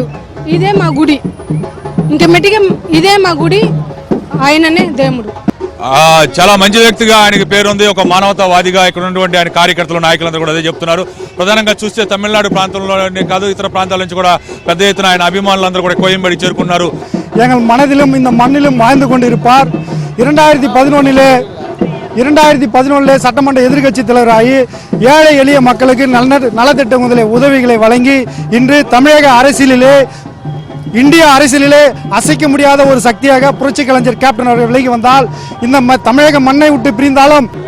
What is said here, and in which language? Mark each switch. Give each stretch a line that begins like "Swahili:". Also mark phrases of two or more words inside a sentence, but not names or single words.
Telugu: ఇదే మా గుడి, ఇంకా మెట్టిగా ఇదే మా గుడి, ఆయననే దేవుడు. చాలా మంచి వ్యక్తిగా ఆయనకి పేరుంది. ఒక మానవతావాదిగా ఇక్కడ ఉన్నటువంటి ఆయన కార్యకర్తలు, నాయకులందరూ కూడా అదే చెప్తున్నారు. ప్రధానంగా చూస్తే తమిళనాడు ప్రాంతంలోనే కాదు, ఇతర ప్రాంతాల నుంచి కూడా పెద్ద ఎత్తున ఆయన అభిమానులందరూ కూడా కోయంబడి చేరుకున్నారు.
Tamil: எங்கள் மனதிலும் இந்த மண்ணிலும் வாழ்ந்து கொண்டிருப்பார். 2011 சட்டமன்ற எதிர்கட்சி தலைவராகி ஏழை எளிய மக்களுக்கு நலத்திட்ட உதவிகளை வழங்கி இன்று தமிழக அரசியலிலே, இந்திய அரசியலிலே அசைக்க முடியாத ஒரு சக்தியாக புரட்சி கலைஞர் கேப்டன் அவர்கள் விலகி வந்தால் இந்த தமிழக மண்ணை விட்டு பிரிந்தாலும்